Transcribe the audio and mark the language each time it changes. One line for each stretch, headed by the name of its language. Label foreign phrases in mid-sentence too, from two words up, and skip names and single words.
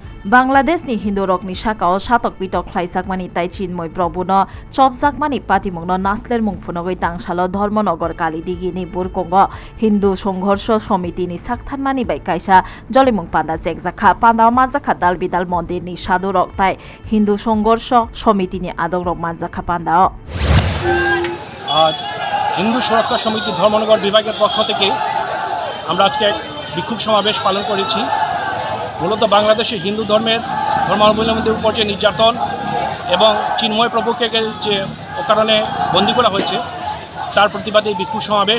Kok Borok: बांग्लादेशनि हिन्दू रकनि साकाओ सातक बिटक ख्लाइसाकमानि ताइ चिन्मय प्रभुनो चपजाकमानि पाटिमुंनो नास्लेर मुंफुनगै तांसालो धर्मनगर कालिदिगिनि बुरकंग हिन्दू संघर्ष समितिनि साकथानमानि बाय काइसा जलिमुं पान्दा चेकजाखा पान्दा माजाखा दाल बिदाल मन्दिरनि सादुरक ताइ हिन्दू संघर्ष समितिनि आदरक माजाखा पान्दा
Bangla: আজ হিন্দু সুরক্ষা সমিতি ধর্মনগর বিভাগের পক্ষ থেকে আমরা আজকে এক বিক্ষোভ সমাবেশ পালন করেছি। মূলত বাংলাদেশে হিন্দু ধর্মাবলম্বীদের উপর যে নির্যাতন এবং চিন্ময় প্রভুকে যে অকারণে বন্দী করা হয়েছে তার প্রতিবাদে এই বিক্ষোভ সমাবেশ।